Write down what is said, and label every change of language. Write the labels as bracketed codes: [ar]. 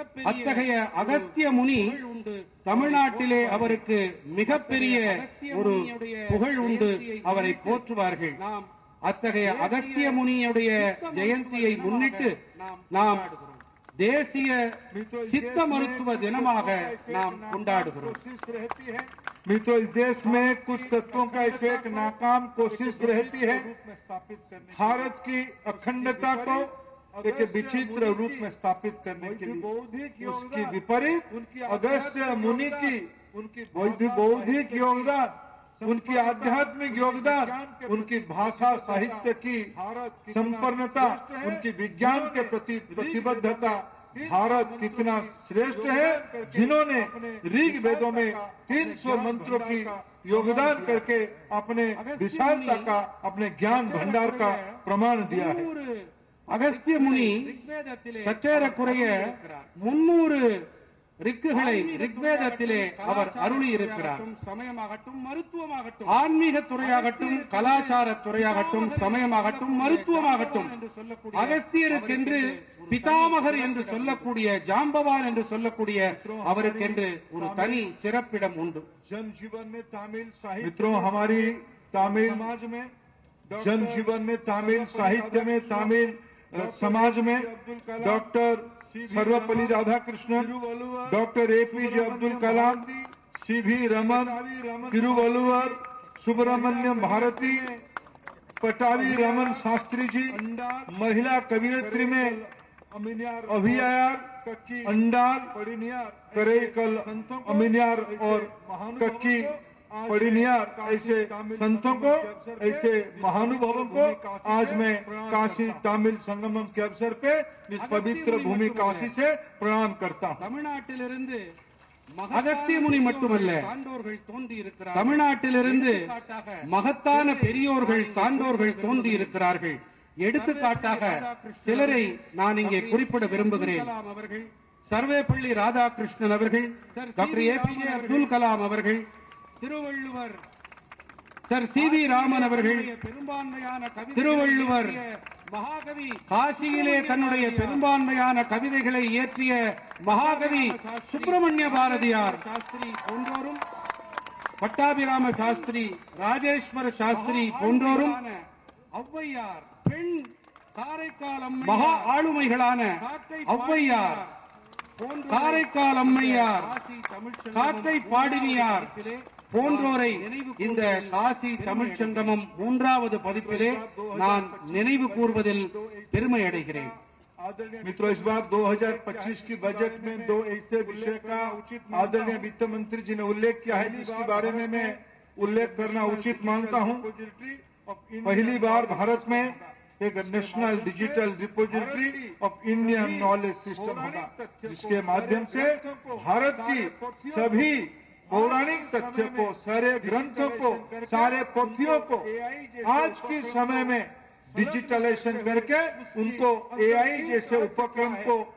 [ta] அத்தகைய அகஸ்திய முனி தமிழ்நாட்டிலே அவருக்கு மிகப்பெரிய ஒரு புகழ் உண்டு, அவரை போற்றுவார்கள். அத்தகைய அகஸ்திய முனியுடைய ஜெயந்தியை முன்னிட்டு நாம் தேசிய சித்த மருத்துவ தினமாக நாம் கொண்டாடுகிறோம். [hi] मित्रों, इस देश में कुछ तत्वों का ऐसे एक नाकाम कोशिश रहती है भारत की अखंडता को एक विचित्र रूप में स्थापित करने के लिए। उसकी विपरीत अगस्त्य मुनि की उनकी बौद्धिक योगदान, उनकी आध्यात्मिक योगदान, उनकी भाषा साहित्य की संपन्नता, उनकी विज्ञान के प्रति प्रतिबद्धता, भारत कितना श्रेष्ठ है, जिन्होंने ऋग वेदों में 300 मंत्रों की योगदान करके अपने विशालता का, अपने ज्ञान भंडार का प्रमाण दिया है। [ta] அகஸ்திய முனி சற்றேறக்குறைய 300 ரிக்குகளை ரிக்வேதத்திலே அவர் அருளி இருக்கிறார். சமயமாகட்டும், மருத்துவமாகட்டும், ஆன்மீக துறையாகட்டும், கலாச்சார துறையாகட்டும், சமயமாகட்டும், மருத்துவமாகட்டும், அகஸ்தியருக்கென்று பிதாமகர் என்று சொல்லக்கூடிய, ஜாம்பவான் என்று சொல்லக்கூடிய அவருக்கென்று ஒரு தனி சிறப்பிடம் உண்டு. [hi] जनजीवन में तमिल साहित्य, मित्रों, हमारी तमिल समाज में, जनजीवन में तमिल साहित्य में, तमिल समाज में doctor Sarvepalli Radhakrishnan, doctor APJ Abdul Kalam, CV Raman, Thiruvalluvar, Subramaniam Bharti, पटावी Raman Shastri ji, महिला कवियत्री में अभियार, अंडार, करेकल, अमिनियार और कक्की पड़िनियार, ऐसे संतों को, ऐसे महानुभावों को आज मैं काशी तमिल संगमम के अवसर पे इस पवित्र भूमि काशी से प्रणाम करता हूँ। [ta] தமிழ்நாட்டிலிருந்து அகஸ்திய முனி மட்டுமல்ல, தமிழ்நாட்டிலிருந்து மகத்தான பெரியோர்கள், சான்றோர்கள் தோன்றி இருக்கிறார்கள். எடுத்துக்காட்டாக சிலரை நான் இங்கே குறிப்பிட விரும்புகிறேன். சர்வேப்பள்ளி ராதாகிருஷ்ணன் அவர்கள், டாக்டர் APJ அப்துல் கலாம் அவர்கள், திருவள்ளுவர் சர் CV ராமன் அவர்கள், பெரும்பான்மையான திருவள்ளுவர் மகாகவி, காசியிலே தன்னுடைய பெரும்பான்மையான கவிதைகளை இயற்றிய மகாகவி சுப்பிரமணிய பாரதியார் சாஸ்திரி போன்றோரும், பட்டாபிராம சாஸ்திரி, ராஜேஸ்வர சாஸ்திரி போன்றோரும், ஔவையார், பெண் காரைக்கால் அம்மை, மகா ஆளுமைகளான ஔவையார், காரைக்கால் அம்மையார், காக்கை பாடினியார் போன்றோரை இந்த காசி தமிழ் சங்கமம் 3வது பதிப்பிலே நான் நினைவு கூர்வதில் பெருமை அடைகிறேன். [hi] मित्रों, इस बार 2025 की बजट में 2 ऐसे विषय का आदरणीय वित्त मंत्री जी ने उल्लेख किया है, जिसके बारे में मैं उल्लेख करना उचित मानता हूं। पहली बार भारत में एक [en] national digital repository of Indian knowledge system [hi] होगा, जिसके माध्यम से भारत की सभी पौराणिक तथ्य को, सारे ग्रंथों को, सारे पोथियों को आज के समय में डिजिटलाइजेशन करके उनको AI जैसे उपक्रम को